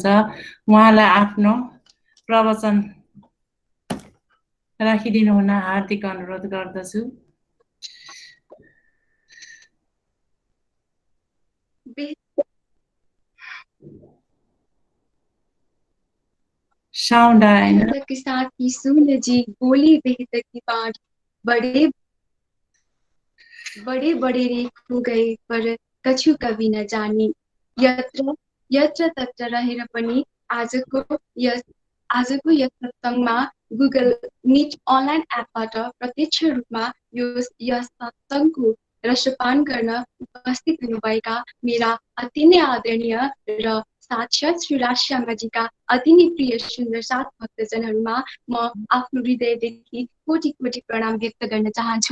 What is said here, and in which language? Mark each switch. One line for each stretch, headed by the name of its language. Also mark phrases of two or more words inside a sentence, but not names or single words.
Nepali: उहाँलाई आफ्नो प्रवचन राखिदिनु हुन हार्दिक अनुरोध गर्दछु। साउंड आएन
Hindi: के साथ ही सुन जी बोली बेहतर की बात, बड़े बड़े रेख हो गए पर कछु कभी न जानी।
Nepali: यत्र यत्र तत्र रहेर पनि आजको यस सत्संगमा गुगल मिट अनलाइन एपबाट प्रत्यक्ष रूपमा यस सत्संगको रसपान गर्न उपस्थित हुनुभएका मेरा अति नै आदरणीय र साक्षात् श्री राजश्यामाजीका अति नै प्रिय सुन्दर साथ भक्तजनहरूमा म आफ्नो हृदयदेखि कोटि कोटि प्रणाम व्यक्त गर्न चाहन्छु।